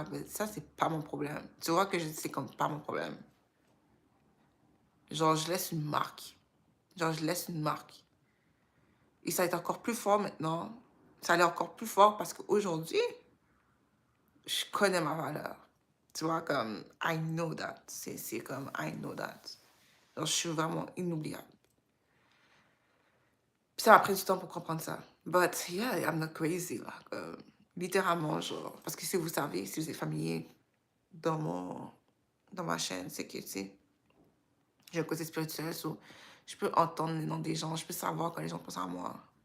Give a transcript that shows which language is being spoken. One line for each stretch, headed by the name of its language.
French: Mais ça, c'est pas mon problème. Tu vois que c'est comme pas mon problème. Genre, je laisse une marque. Genre, je laisse une marque. Et ça va être encore plus fort maintenant. Ça allait encore plus fort parce qu'aujourd'hui, je connais ma valeur. Tu vois, comme,
English: I know that.
French: C'est comme,
English: I know that.
French: Genre, je suis vraiment inoubliable. Puis ça m'a pris du temps pour comprendre ça.
English: But yeah, I'm not crazy,
French: là. Littéralement, genre. Parce que si vous savez, si vous êtes familier dans ma chaîne, c'est que, tu sais, j'ai un côté spirituel, so je peux entendre les noms des gens, je peux savoir quand les gens pensent à moi.